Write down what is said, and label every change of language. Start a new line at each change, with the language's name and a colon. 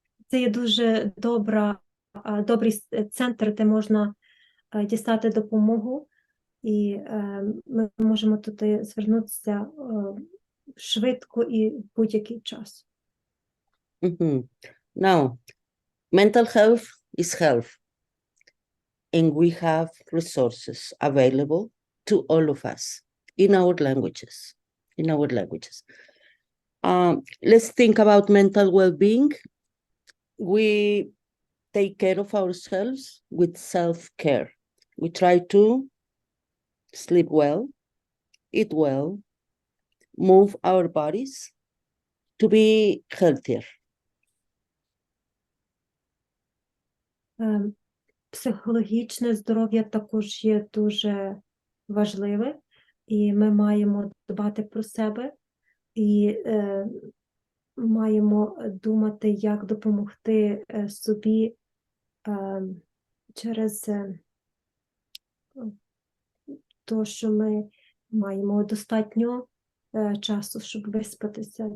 Ukrainian: Це є дуже добрий центр, де можна дістати допомогу, і ми можемо туди звернутися швидко і в будь-який час.
English: Now, mental health is health, and we have resources available to all of us in our languages. Let's think about mental well-being. We take care of ourselves with self-care. We try to sleep well, eat well, move our bodies to be healthier.
Ukrainian: Психологічне здоров'я також є дуже важливе, і ми маємо дбати про себе, і маємо думати, як допомогти собі через те, що ми маємо достатньо часу, щоб виспатися.